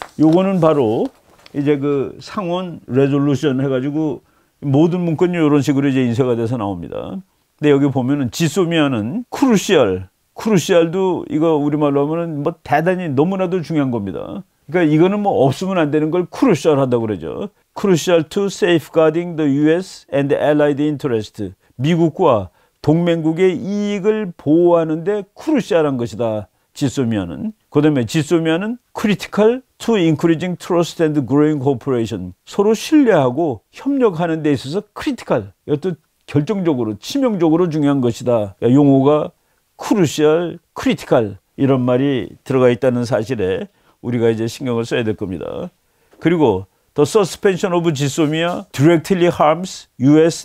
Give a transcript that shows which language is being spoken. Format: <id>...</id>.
<ko>요거는 바로 이제 그 상원 레졸루션 해가지고 모든 문건이 이런 식으로 이제 인쇄가 돼서 나옵니다. 근데 여기 보면은 지소미아는 크루시알도 이거 우리말로 하면은 뭐 대단히 너무나도 중요한 겁니다. 그러니까 이거는 뭐 없으면 안 되는 걸 크루시알 하다고 그러죠.</ko> <en>Crucial to safeguarding the US and allied interest.</en> <ko>미국과 동맹국의 이익을 보호하는데 크루시알한 것이다. 지소미아는. 그 다음에 지소미아는</ko> <en>critical to increasing trust and growing cooperation.</en> <ko>서로 신뢰하고 협력하는 데 있어서 critical. 이것도 결정적으로, 치명적으로 중요한 것이다. 용어가 crucial, critical 이런 말이 들어가 있다는 사실에 우리가 이제 신경을 써야 될 겁니다. 그리고</ko> <en>The suspension of GSOMIA directly harms U.S.</en>